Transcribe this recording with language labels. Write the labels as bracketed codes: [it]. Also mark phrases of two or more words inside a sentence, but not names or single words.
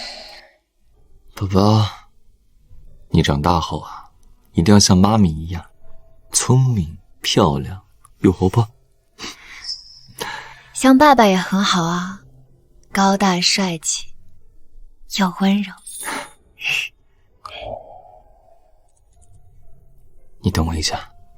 [zh] 宝寶，你長大後啊，一定要像媽咪一樣，聰明、漂亮又活潑。像爸爸也很好啊，高大帥氣又溫柔。你等我一下。